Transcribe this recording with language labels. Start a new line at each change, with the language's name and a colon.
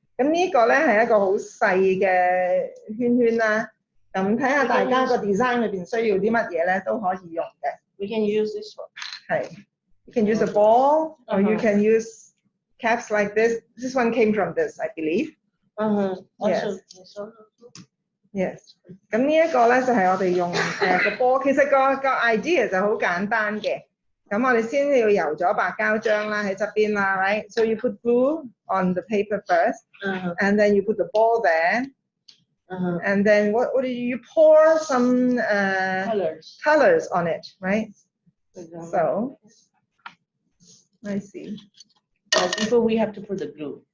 Cantonese: 咁呢個咧係一個好細嘅圈圈啦。咁睇下大家個 design 裏邊需要啲乜嘢咧，都可以用嘅。
English: We can use this one. 係 You can use a ball, or you can use caps like this. This one came from this, I believe. Yes. Yes.
Cantonese: 咁呢一個咧就係我哋用個波，其實個 idea 就好簡單嘅。咁我哋先要油咗白膠漿啦，喺側邊啦 ，right?
English: So you put glue on the paper first, and then you put the ball there, and then what do you pour some colors on it, right? So I see. Before we have to put the glue.